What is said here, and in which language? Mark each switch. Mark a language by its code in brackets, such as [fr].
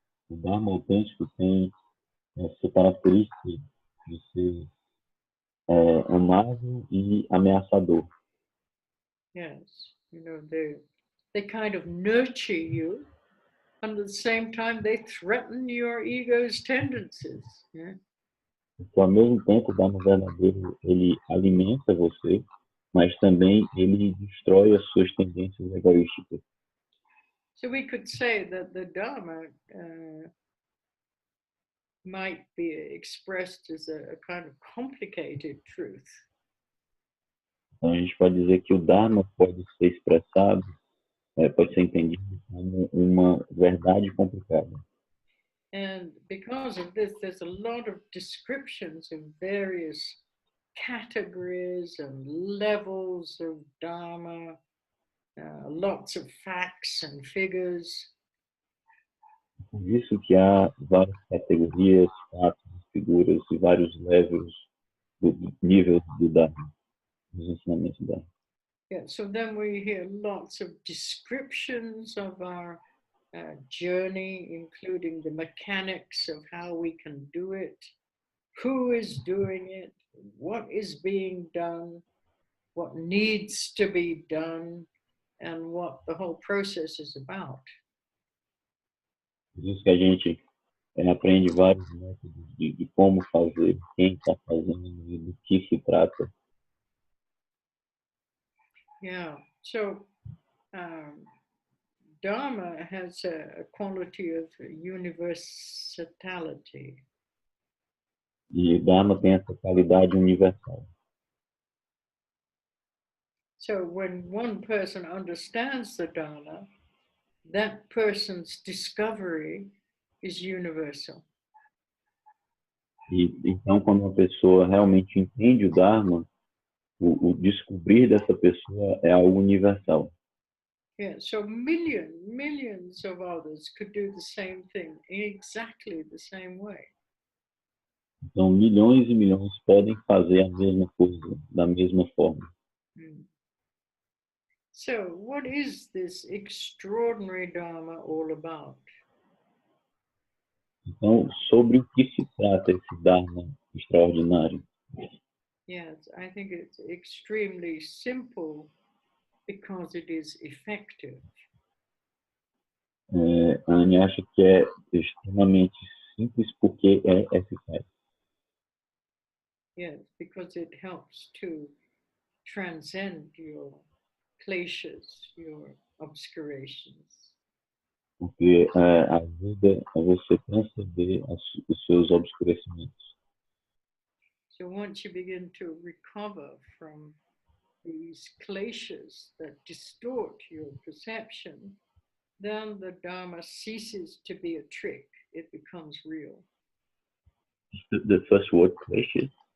[pt] O Dharma autêntico tem essa característica de ser amável e ameaçador. [en] Yes, they kind of nurture you, and at the same time they threaten your ego's tendencies. Yeah? [pt] Então, ao mesmo tempo, o Dharma verdadeiro, ele alimenta você, mas também ele destrói as suas tendências egoísticas. [en] So we could say that the Dharma might be expressed as a kind of complicated truth. [pt] Então, a gente pode dizer que o Dharma pode ser expressado, pode ser entendido como uma verdade complicada. [en] And because of this, there's a lot of descriptions of various categories and levels of Dharma, lots of facts and figures. [pt] Por isso que há várias categorias, fatos, figuras e vários levels do nível do Dharma, dos ensinamentos do Dharma. [en] Yeah, so then we hear lots of descriptions of our journey, including the mechanics of how we can do it, who is doing it, what is being done, what needs to be done, and what the whole process is about. [pt] Por isso que a gente aprende vários métodos de como fazer, quem está fazendo e do que se trata. [en] Yeah, so Dharma has a quality of universality. [pt] E Dharma tem essa qualidade universal. [en] So when one person understands the Dharma, that person's discovery is universal. [pt] E então, quando uma pessoa realmente entende o Dharma, o descobrir dessa pessoa é algo universal. [en] Yeah, so millions of others could do the same thing in exactly the same way. [pt] Então, milhões e milhões podem fazer a mesma coisa, da mesma forma. [en] So, what is this extraordinary Dharma all about? [pt] Então, sobre o que se trata esse Dharma extraordinário? [en] Yes, I think it's extremely simple because it is effective. [pt] A Anne acha que é extremamente simples porque é eficaz. [en] Yes, because it helps to transcend your kleshas, your obscurations. [pt] Porque ajuda a você transcender os seus obscurecimentos. [en] So once you begin to recover from these kleshas that distort your perception, then the Dharma ceases to be a trick. It becomes real. The first word, kleshas?